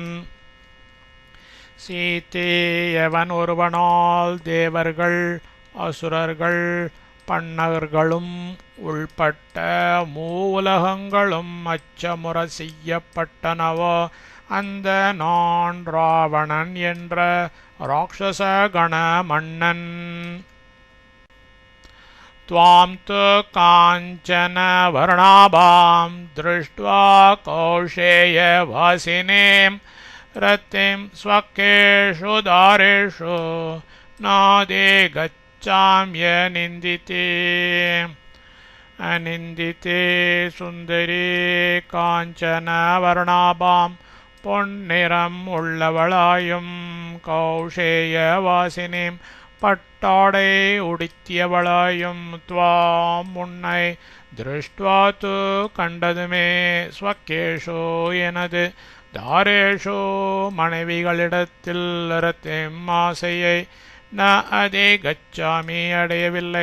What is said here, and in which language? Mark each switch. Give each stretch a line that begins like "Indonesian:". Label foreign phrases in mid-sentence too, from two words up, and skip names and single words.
Tamil: சீதேயவன் ஒருவனால் தேவர்கள் அசுரர்கள் பன்னகர்களும் உள்பட்ட மூவுலகங்களும் அச்சமுற செய்யப்பட்டனவோ அந்த நான் ராவணன் என்ற ராட்சச கண மன்னன்.
Sanskrit: त्वां तु काञ्चन वर्णाभां दृष्ट्वा कौशेयवासिनीं रतिं स्वकेषु दारेषु नादे गच्छाम्यनिन्दिते. अनिन्दिते सुन्दरी काञ्चन वर्णाभां
Tamil: பொன்னிறம் உள்ளவளாயும்
Sanskrit: கௌஷேயவாசினிம்
Tamil: பட்டாடை உடுத்தியவளாயும்
Sanskrit: துவாம் உன்னை दृष्ट्वा तु கண்டதுமே ஸ்வக்கேஷோ எனது தாரேஷோ மனைவிகளிடத்தில் ரத்திம் ஆசையை न अधि गच्छामि அடையவில்லை.